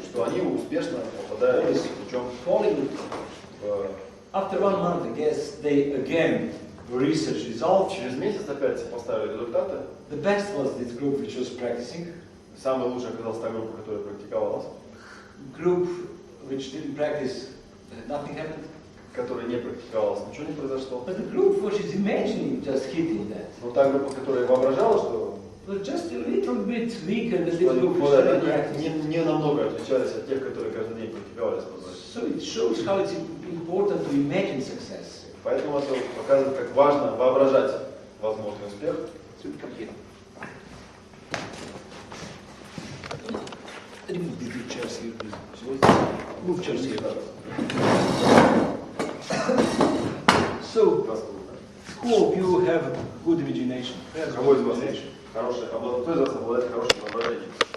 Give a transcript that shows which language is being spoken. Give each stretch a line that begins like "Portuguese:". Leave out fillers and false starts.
Russian: что они успешно попадают лучом
English: Falling.
Russian: в...
English: After 1 month, I guess they again research results.
Russian: Через месяц опять поставили результаты.
English: The best was this group which was practicing.
Russian: Самая лучшая оказалась та группа, которая практиковалась.
English: Group which didn't practice, nothing happened.
Russian: Которая не практиковалась, ничего не произошло.
English: But the group which is imagining just hitting that.
Russian: Но та группа, которая воображала, что
English: was just a little bit weaker than this group which didn't practice.
Russian: не намного отличались от тех, которые каждый день практиковались.
English: So it shows how it's important to imagine success.
Russian: Поэтому это показывает, как важно воображать возможный успех.
English: Remove the two chairs here, please. Move chairs here. So, who of you have good imagination?
Russian: Кого из вас хорошее, кто из вас обладает хорошим воображением?